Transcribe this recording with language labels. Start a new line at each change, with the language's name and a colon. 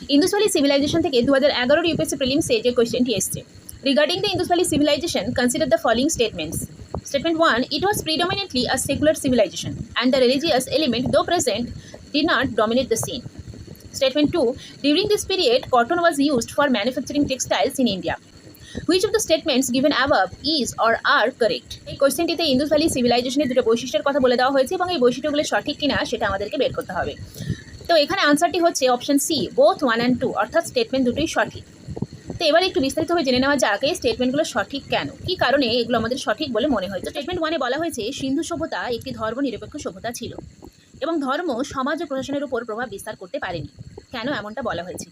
Bangla: Indus valley civilisation থেকে 2011 UPSC প্রিলিমসে যে কোয়েশ্চেনটি এসছে
English: Regarding the Indus valley civilization consider the following statements. Statement 1, it was predominantly a secular civilization and the religious element though present did not dominate the scene. Statement 2, during this period cotton was used for manufacturing textiles in India. Which of the statements given above is or are correct?
Bangla: এই কোশ্চেনটিতে Indus valley সিভিলাইজেশনের দুটো বৈশিষ্ট্যের কথা বলে দেওয়া হয়েছে এবং এই বৈশিষ্ট্যগুলো সঠিক কিনা সেটা আমাদেরকে বের করতে হবে। তো এখানে আনসারটি হচ্ছে অপশন সি, বোথ 1 and 2, অর্থাৎ স্টেটমেন্ট দুটোই সঠিক। তো এবার একটু বিস্তারিতভাবে জেনে নেওয়া যাক এই স্টেটমেন্টগুলো সঠিক কেন, কি কারণে এগুলো আমাদের সঠিক বলে মনে হয়। তো স্টেটমেন্ট 1-এ বলা হয়েছে সিন্ধু সভ্যতা একটি ধর্মনিরপেক্ষ সভ্যতা ছিল এবং ধর্ম সমাজ ও প্রশাসনের উপর প্রভাব বিস্তার করতে পারেনি। কেন এমনটা বলা হয়েছে?